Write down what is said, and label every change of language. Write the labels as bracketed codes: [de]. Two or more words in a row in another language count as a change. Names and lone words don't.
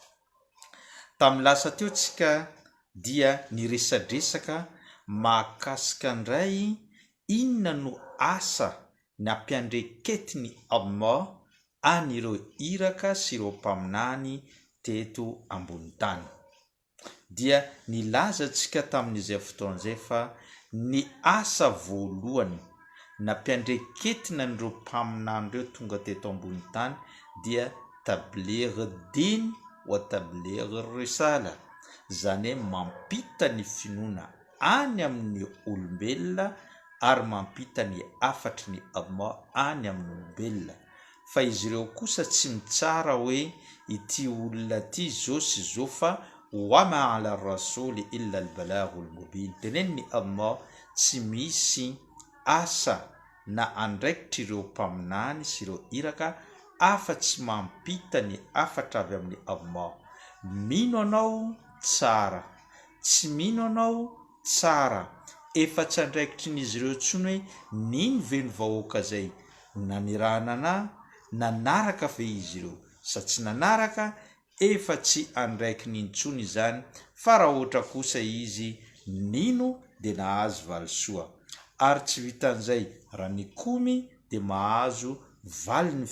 [mg] Tamin'ny lasa teo tsika dia niresadresaka mahakasika ndray inona no asa ny ampiandreketiny Allah anireo iraka sy ireo mpaminany teto ambony tany. Dia nilaza tsika tamin'izay fotoan'izay fa ny asa voalohany nampiandreketina n'ireo mpaminany ireo tonga teto ambony tany dia [ar] تبليغ دين وتبليغ رسالة, [mg] zany hoe mampita ny finoana any amin'ny olombelona ary mampita ny afatry ny Allah any amin'ny olombelona. Fa izy ireo kosa tsy mitsara hoe ity olona ty zao sy zao, fa [ar] وما على الرسول إلا البلاغ المبين, [mg] teneniny Allah tsy misy asa na andraikitra ireo mpaminany sy ireo iraka afa-tsy mampita ny afatra avy amin'ny Allah. Mino anao tsara, tsy mino anao tsara, efa tsy andraikitry n'izy ireo tsony hoe niny ve ny vahoaka zay nanirahana na nanaraka ve izy ireo sa tsy nanaraka, efa tsy andraiky nintsony zany fa raha ohatra kosa izy nino de nahazo valisoa ary tsy vitan'izay raha nikomy de mahazo valy ny